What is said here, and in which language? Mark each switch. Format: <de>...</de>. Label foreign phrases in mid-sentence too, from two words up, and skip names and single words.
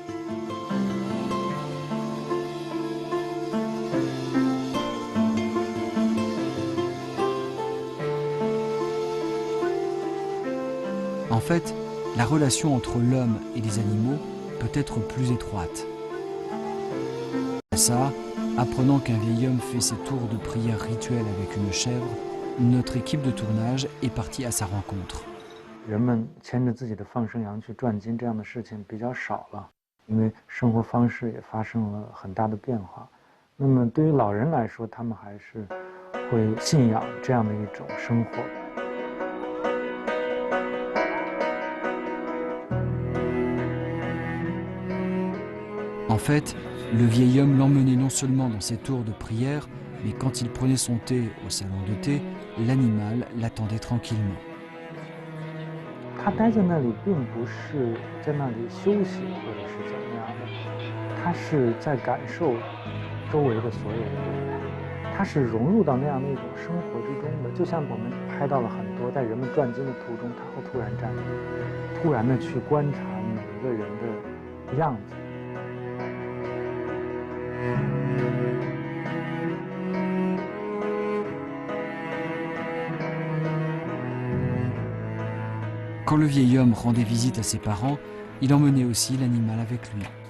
<fr>En fait, la relation entre l'homme et les animaux peut être plus étroite. À ça, apprenant qu'un vieil homme fait ses tours de prière rituelle avec une chèvre, notre équipe de tournage est partie à sa rencontre.</fr> <zh>人们牵着自己的放生羊去转经这样的事情比较少了，因为生活方式也发生了很大的变化。那么对于老人来说，他们还是会信仰这样的一种生活。</zh> <fr>En fait, le vieil homme l'emmenait non seulement dans ses tours de prière, mais quand il prenait son thé au salon de thé, l'animal l'attendait tranquillement.</fr> <zh>他待在那里，并不是在那里休息或者是怎么样的，他是在感受周围的所有人，他是融入到那样的一种生活之中的。就像我们拍到了很多在人们转经的途中，他会突然站立，突然的去观察每一个人的样子。</zh> <fr>Quand le vieil homme rendait visite à ses parents, il emmenait aussi l'animal avec lui.</fr>